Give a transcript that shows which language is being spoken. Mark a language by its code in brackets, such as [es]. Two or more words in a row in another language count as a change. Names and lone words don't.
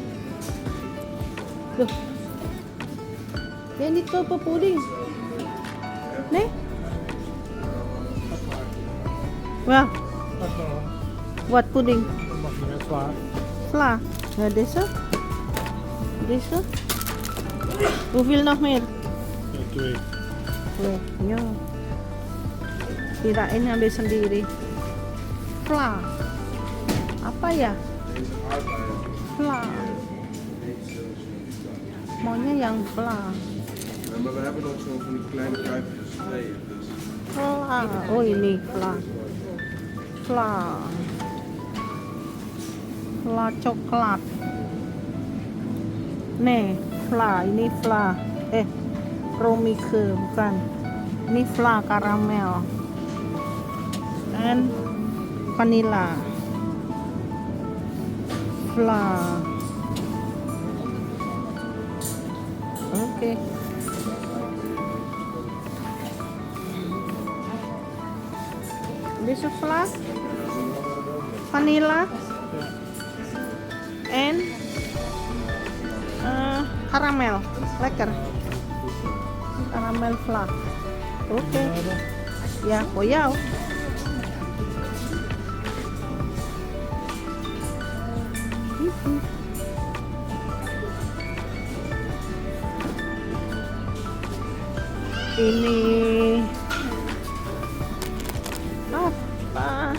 [id] Loh. Ini tuh apa puding? Nih. Wah, buat puding. Fla. [nl] Ja, deze. Deze. Hoeveel nog meer? Ja, 2. [id] Ya. Kirain ambil sendiri. Fla. Apa ya? Fla. Maunya yang fla. [nl] Maar we hebben nog zo van die kleine kuipjes. Nee, dus. [id] Fla. Oh ini fla. Fla. Fla coklat. Nih, fla. Ini fla. Romike bukan. Ini fla karamel. Dan vanilla. Fla. Oke. [en] This is fla, vanilla, and caramel. [nl] Lekker. Caramel fla. [id] Oke. Ya, [nl] voor jou. [id] Ini apa?